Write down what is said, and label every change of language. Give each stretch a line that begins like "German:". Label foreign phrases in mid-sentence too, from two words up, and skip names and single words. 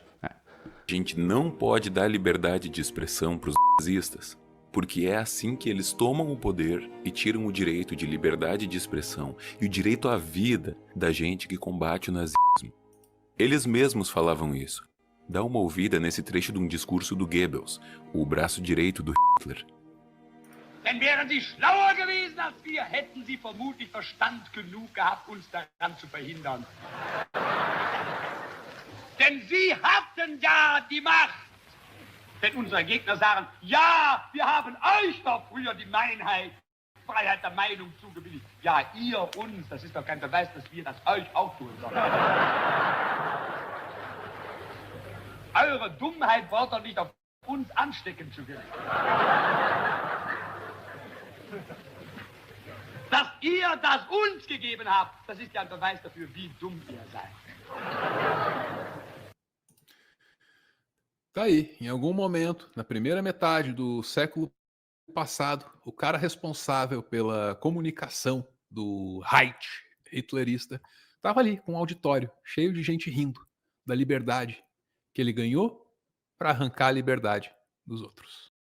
Portuguese: A gente não pode dar liberdade de expressão para os nazistas, porque é assim que eles tomam o poder e tiram o direito de liberdade de expressão e o direito à vida da gente que combate o nazismo. Eles mesmos falavam isso. Dá uma ouvida nesse trecho de um discurso do Goebbels, o braço direito do Hitler.
German: Denn wären Sie schlauer gewesen als wir, hätten Sie vermutlich Verstand genug gehabt, uns daran zu verhindern. Denn Sie hatten ja die Macht. Denn unsere Gegner sagen, ja, wir haben euch doch früher die Freiheit der Meinung zugebilligt. Ja, ihr uns, das ist doch kein Beweis, dass wir das euch auch tun sollen. Eure Dummheit braucht doch nicht auf uns anstecken zu können. Dass ihr das uns gegeben habt, das ist ja ein Beweis dafür, wie dumm ihr seid.
Portuguese: Tá aí, em algum momento, na primeira metade do século passado, o cara responsável pela comunicação do Reich hitlerista estava ali com um auditório cheio de gente rindo da liberdade que ele ganhou para arrancar a liberdade dos outros.